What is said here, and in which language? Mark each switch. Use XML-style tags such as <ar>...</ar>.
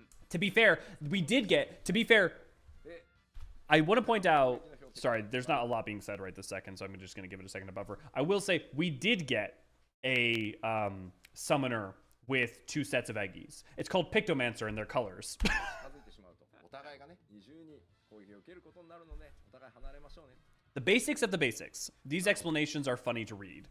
<en>To be fair, we did get... To be fair, I want to point out sorry, there's not a lot being said right this second, so I'm just going to give it a second to buffer. I will say we did get a summoner with 2 sets of Eggies. It's called Pictomancer and their colors.</en> <ja>近づいてしまうとお互いがね二重に攻撃を受けることになるのでお互い離れましょうね</ja> <en>The basics of the basics. These explanations are funny to read.</en>